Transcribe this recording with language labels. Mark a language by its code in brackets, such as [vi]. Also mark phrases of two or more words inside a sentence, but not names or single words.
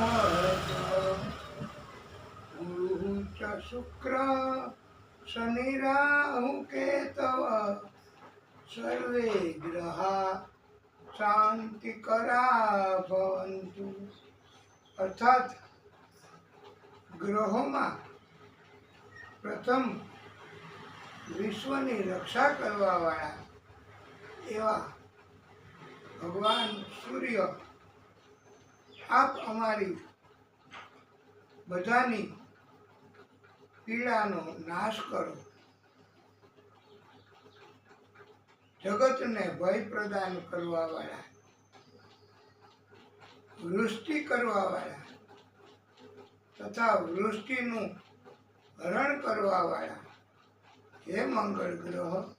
[sa] गुरु च शुक्र शनि राहु केतव सर्वे ग्रहा शांतिकरा भवन्तु। [gu] अर्थात ગ્રહોમાં પ્રથમ વિશ્વની રક્ષા કરવાવાળા એવા ભગવાન સૂર્ય, આપ અમારી બધાની પીડાનો નાશ કરો, જગતને ભય પ્રદાન કરવાવાળા, વૃષ્ટિ કરવાવાળા તથા વૃષ્ટિનું હરણ કરવાવાળા હે મંગળ ગ્રહ,